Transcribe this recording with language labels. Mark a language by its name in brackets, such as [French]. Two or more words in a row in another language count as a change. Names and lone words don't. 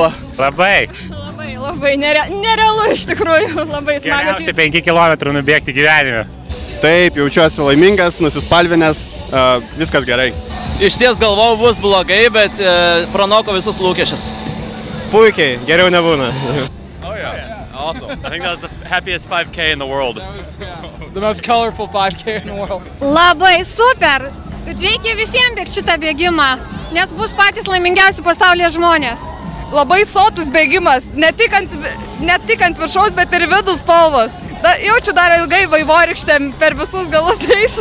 [Lithuanian] Labai nerealu iš tikrųjų, labai smagus. Geriausia 5 km nubėgti gyvenime. Taip, jaučiuosi laimingas, nusispalvinęs, viskas gerai. Išties galvojau bus blogai, bet pranoko visus lūkesčius. Puikiai, geriau nebūna. [English] Oh yeah, awesome. I think that was the happiest 5K in the world. The most colorful 5K in the world. [Lithuanian] Labai super! Reikia visiems bėgti šitą bėgimą, nes bus patys laimingiausi pasaulyje žmonės. Labai sotus bėgimas, ne tik ant viršaus, bet ir vidus spalvos. Jaučiu dar ilgai vaivorykštėm per visus galus eis.